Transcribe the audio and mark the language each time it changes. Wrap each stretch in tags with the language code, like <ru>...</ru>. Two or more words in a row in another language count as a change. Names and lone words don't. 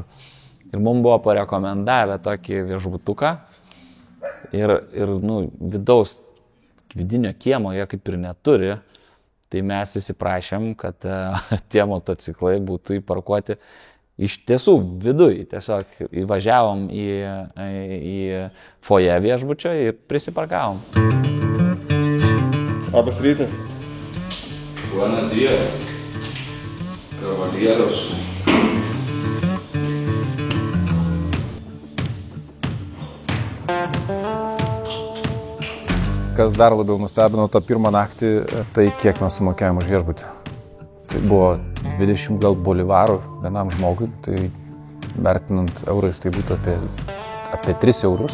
<lt>Ir mums buvo parekomendavę tokį viešbutuką ir vidaus, vidinio kiemo jie kaip ir neturi, tai mes įsiprašėm, kad tie motociklai būtų įparkuoti iš tiesų viduje. Tiesiog įvažiavom į foje viešbučio ir prisiparkavom. Labas rytas.</lt> <es>Buenos días, caballeros.</es> <lt>Kas dar labiau nustebino tą pirmą naktį, tai kiek mes sumokėjom už viešbutį. Tai buvo 20 gal bolivarų vienam žmogui, tai vertinant eurais tai būtų apie 3 eurus.</lt>